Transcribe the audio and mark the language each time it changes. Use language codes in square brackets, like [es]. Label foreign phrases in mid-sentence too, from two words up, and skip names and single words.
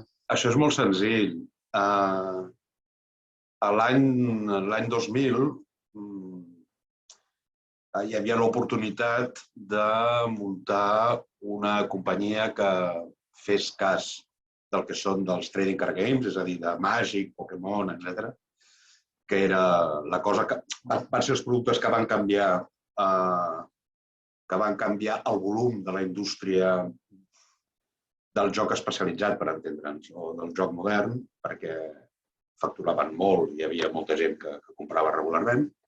[ca] Això és molt senzill. Uh, l'any 2000 hi havia l'oportunitat de muntar una companyia que fes cas del que són dels [en] trading card games, [ca] és a dir, de Magic, Pokémon, etc. Que era la cosa que van ser els productes que van canviar el volum de la indústria del joc especialitzat, per entendre'ns, o del joc modern, perquè facturaven molt i hi havia molta gent que comprava regularment.